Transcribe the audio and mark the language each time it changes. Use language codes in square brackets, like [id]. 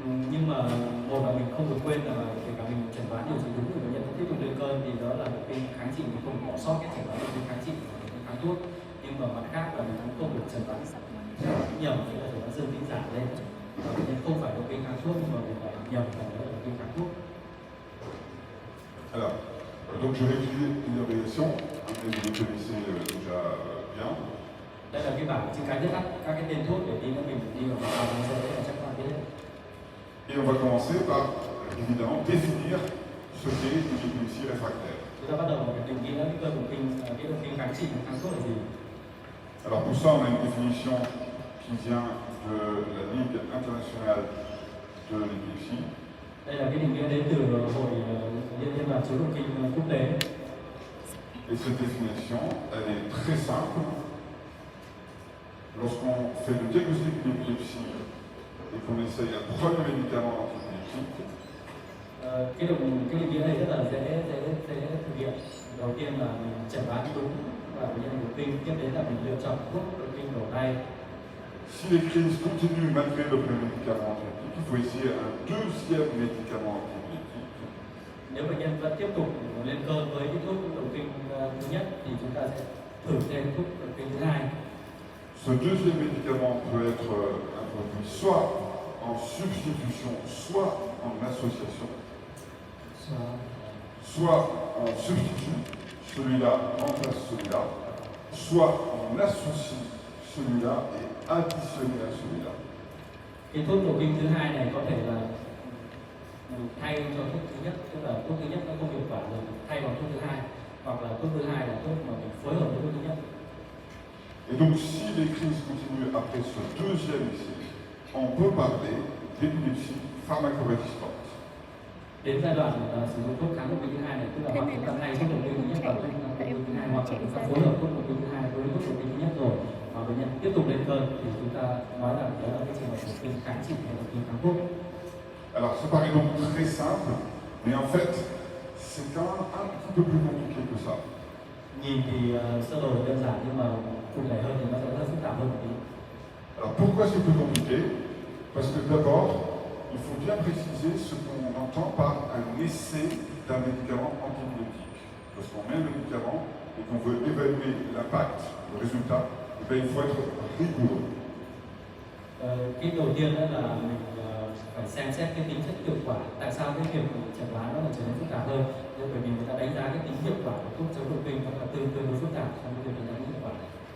[vi] Nhưng mà một là mình không được quên là kể cả mình chẩn đoán điều trị đúng thì bệnh nhân vẫn tiếp tục lên cơn thì đó là động kinh kháng trị, mình không bỏ sót cái chẩn đoán động kinh kháng trị và động kinh kháng thuốc. Nhưng mà mặt khác là mình cũng không được chẩn đoán nhầm, nghĩa là chẩn đoán dương tính giả lên và bệnh nhân không phải động kinh kháng thuốc nhưng mà mình lại nhầm là động kinh kháng thuốc. [fr] Alors, donc je vais utiliser une variation, mais vous les connaissez déjà bien. [vi] Đây là cái bảng chữ cái viết tắt các cái tên thuốc để tí nữa mình đi vào mình sẽ thấy là chắc bạn biết. [fr] Et on va commencer par, évidemment, définir ce qu'est une épilepsie réfractaire. [vi] Chúng ta bắt đầu phải định nghĩa cái cơn động kinh kháng trị và kháng thuốc là gì. [fr] Alors pour ça, on a une définition qui vient de la Ligue internationale de l'épilepsie. [vi] Đây là cái định nghĩa đến từ hội liên đoàn chiếu động kinh quốc tế. [fr] Et cette définition, elle est très simple. Lorsqu'on fait le diagnostic d'épilepsie et qu'on essaye un premier médicament antiépileptique, [vi] cái định nghĩa này rất là dễ thực hiện. Đầu tiên là mình chẩn đoán đúng và bệnh nhân động kinh, tiếp đến là mình lựa chọn thuốc động kinh đầu tay. [fr] si les crises continuent malgré le premier médicament antiépileptique, il faut essayer un deuxième médicament antiépileptique. [vi] Nếu bệnh nhân vẫn tiếp tục lên cơn với cái thuốc động kinh thứ nhất thì chúng ta sẽ thử thêm thuốc động kinh thứ hai. [fr] Ce deuxième médicament peut être introduit soit en substitution, soit en association. Soit on substitue, celui-là remplace celui-là, soit on associe celui-là et additionné à celui-là. [vi] Cái thuốc động kinh thứ hai này có thể là mình thay cho thuốc thứ nhất, tức là thuốc thứ nhất nó không hiệu quả rồi thay bằng thuốc thứ hai, hoặc là thuốc thứ hai là thuốc mà mình phối hợp với thuốc thứ nhất. [fr] Et donc si les crises continuent après ce deuxième essai, on peut parler d'épilepsie pharmacorésistante. [vi] Đến giai đoạn sử dụng thuốc kháng động kinh thứ hai này, tức là hoặc chúng ta thay thuốc động kinh thứ nhất vào thuốc động kinh thứ hai, hoặc là chúng ta phối hợp thuốc động kinh thứ hai với thuốc động kinh thứ nhất rồi và bệnh nhân tiếp tục lên cơn thì chúng ta nói rằng đó là cái trường hợp động kinh kháng trị hay động kinh kháng thuốc. [fr] Alors ça paraît donc très simple, mais en fait c'est quand même un petit peu plus compliqué que ça. [vi] Nhìn thì sơ đồ đơn giản nhưng mà cụ thể hơn thì nó sẽ rất phức tạp hơn một tí. [fr] Alors pourquoi c'est plus compliqué? Parce que d'abord, il faut bien préciser ce qu'on entend par un essai d'un médicament antibiotique. Lorsqu'on met un médicament et qu'on veut évaluer l'impact, le résultat, eh bien, il faut être rigoureux. [vi] Cái đầu tiên đó là mình phải xem xét cái tính chất hiệu quả. Tại sao cái việc chẩn đoán nó lại trở nên phức tạp hơn? Bởi vì người ta đánh giá cái tính hiệu quả của thuốc chống doping nó là tương đối phức tạp trong cái việc đánh giá hiệu quả này.